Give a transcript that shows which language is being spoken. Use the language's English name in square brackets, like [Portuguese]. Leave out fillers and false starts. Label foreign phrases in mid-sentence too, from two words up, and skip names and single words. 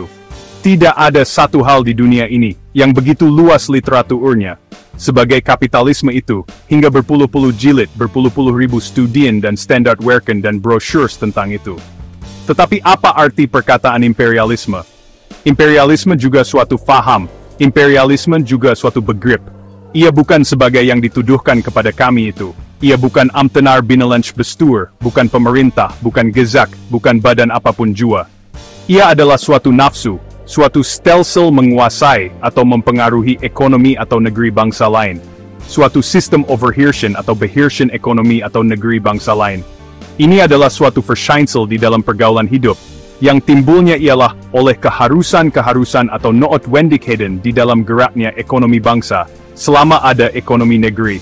[Indonesian] Tidak ada satu hal di dunia ini yang begitu luas literaturnya sebagai kapitalisme itu, hingga berpuluh-puluh jilid, berpuluh-puluh ribu studien dan [Dutch] standard werken [Indonesian] dan brochures tentang itu. Tetapi apa arti perkataan imperialisme? Imperialisme juga suatu faham, imperialisme juga suatu begrip. Ia bukan sebagai yang dituduhkan kepada kami itu. Ia bukan [Dutch] ambtenaar binnenlands bestuur, [Indonesian] bukan pemerintah, bukan gezak, bukan badan apapun jua. Ia adalah suatu nafsu, suatu stelsel menguasai atau mempengaruhi ekonomi atau negeri bangsa lain. Suatu sistem overheersen atau beheersen ekonomi atau negeri bangsa lain. Ini adalah suatu verschijnsel di dalam pergaulan hidup, yang timbulnya ialah oleh keharusan-keharusan atau noodwendigheden di dalam geraknya ekonomi bangsa, selama ada ekonomi negeri.